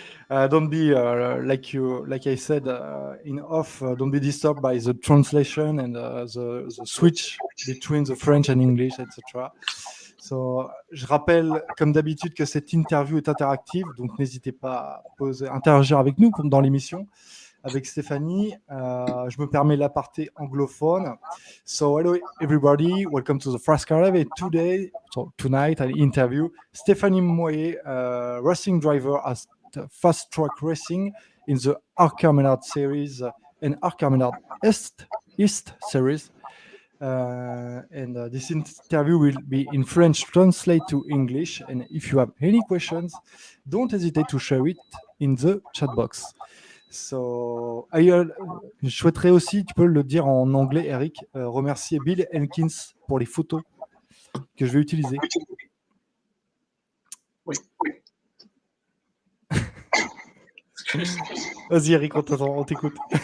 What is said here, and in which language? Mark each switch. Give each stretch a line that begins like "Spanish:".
English: Don't be like I said in off. Don't be disturbed by the translation and the switch between the French and English, etc.
French: So, je rappelle, comme d'habitude, que cette interview est interactive, donc n'hésitez pas à interagir avec nous dans l'émission. Avec Stéphanie, je me permets l'aparté anglophone.
English: So, hello everybody, welcome to the NASCAR Live. Tonight, I interview Stéphanie Moyer, racing driver at Fast Track Racing in the ARCA MENARDS Series and ARCA MENARDS East Series. This interview will be in French, translate to English. And if you have any questions, don't hesitate to share it in the chat box.
French: So, je souhaiterais aussi, tu peux le dire en anglais, Eric, remercier Bill Elkins pour les photos que je vais utiliser. Oui. Vas-y, Eric, on t'écoute.